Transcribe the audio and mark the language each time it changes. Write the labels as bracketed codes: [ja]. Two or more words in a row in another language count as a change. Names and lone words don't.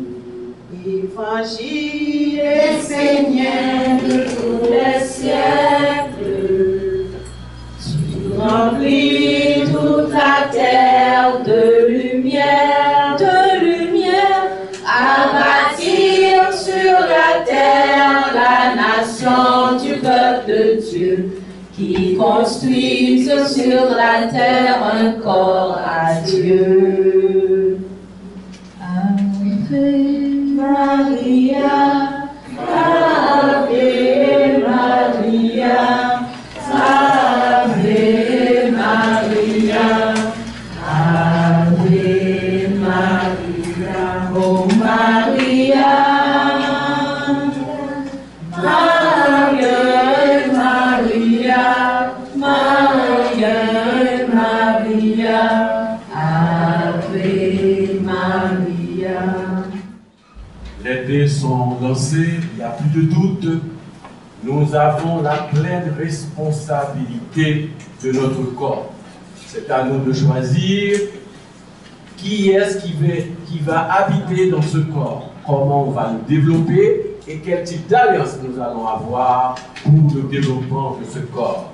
[fr] Évangile et Seigneur de tous les siècles, tu remplis toute la terre de lumière, à bâtir sur la terre la nation du peuple de Dieu, qui construisent sur la terre un corps à Dieu. [la] Ave Maria, Ave Maria, Ave Maria, Ave Maria, oh Maria, Maria, Maria, Maria, Maria, Ave Maria. [fr] Les dés sont lancés, il n'y a plus de doute. Nous avons la pleine responsabilité de notre corps. C'est à nous de choisir qui est-ce qui va habiter dans ce corps, comment on va le développer et quel type d'alliance nous allons avoir pour le développement de ce corps.